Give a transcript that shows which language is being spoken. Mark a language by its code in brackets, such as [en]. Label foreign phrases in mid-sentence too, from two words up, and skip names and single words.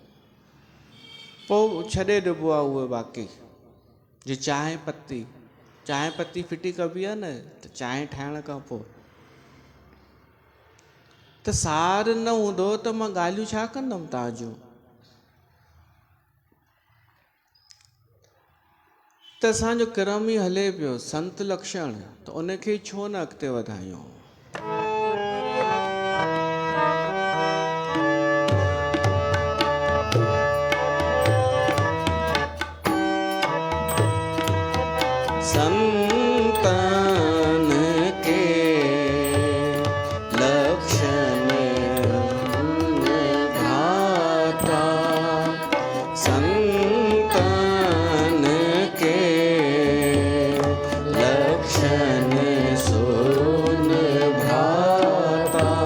[sd] पोइ छॾे ॾिबो आहे उहो बाक़ी। जे चांहि पत्ती फिटी कबी आहे न, त चांहि ठाहिण खां पोइ त सार न हूंदो त मां ॻाल्हियूं छा कंदुमि तव्हां जूं। त असांजो क्रम ई हले पियो संत लक्षण, त उनखे छो न अॻिते वधायूं। [awa] संतन के लक्षण भ्राता, संतन के लक्षण सुन भ्राता।